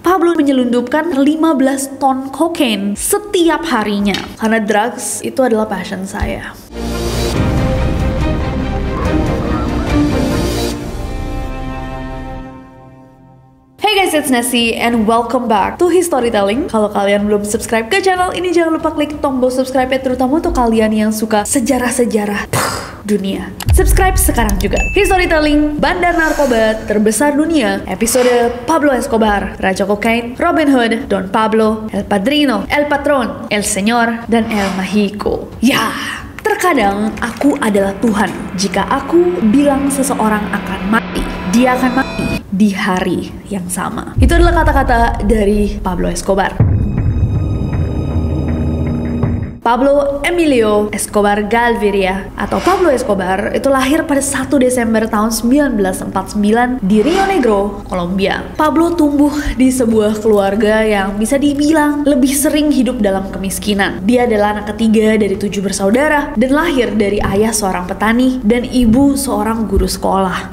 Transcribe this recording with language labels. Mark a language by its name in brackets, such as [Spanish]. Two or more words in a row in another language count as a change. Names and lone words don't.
[Indonesian] Pablo menyelundupkan 15 ton kokain setiap harinya. Karena drugs itu adalah passion saya. [English] Hey guys, it's Nessie and welcome back to Historytelling. [Indonesian] Kalau kalian belum subscribe ke channel ini, jangan lupa klik tombol subscribe ya, terutama untuk kalian yang suka sejarah-sejarah dunia. Subscribe sekarang juga. Historytelling, bandar narkoba terbesar dunia. Episode Pablo Escobar, Raja Kokain, Robin Hood, Don Pablo, El Padrino, El Patron, El Señor, dan El Mágico. Ya, terkadang aku adalah Tuhan. Jika aku bilang seseorang akan mati, dia akan mati di hari yang sama. Itu adalah kata-kata dari Pablo Escobar. Pablo Emilio Escobar Gaviria atau Pablo Escobar itu lahir pada 1 Desember tahun 1949 di Rio Negro, Kolombia. Pablo tumbuh di sebuah keluarga yang bisa dibilang lebih sering hidup dalam kemiskinan. Dia adalah anak ketiga dari 7 bersaudara dan lahir dari ayah seorang petani dan ibu seorang guru sekolah.